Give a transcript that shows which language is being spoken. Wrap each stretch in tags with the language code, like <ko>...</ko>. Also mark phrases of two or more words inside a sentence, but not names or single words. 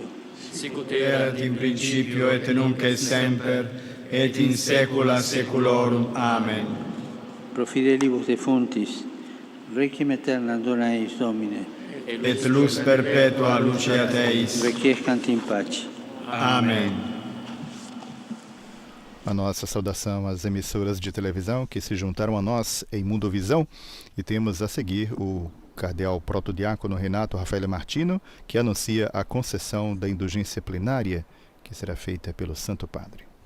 <la>Sic ut erat in principio et nunc et semper, et in saecula saeculorum. Amen. Pro fidelibus defuntis, requiem aeternam dona eis, Domine. Et lux perpetua luceat eis. Requiescant in pace.</la> <pt>Amém. A nossa saudação às emissoras de televisão que se juntaram a nós em Mundovisão, e temos a seguir o cardeal protodiácono Renato Rafael Martino, que anuncia a concessão da indulgência plenária que será feita pelo Santo Padre.</pt>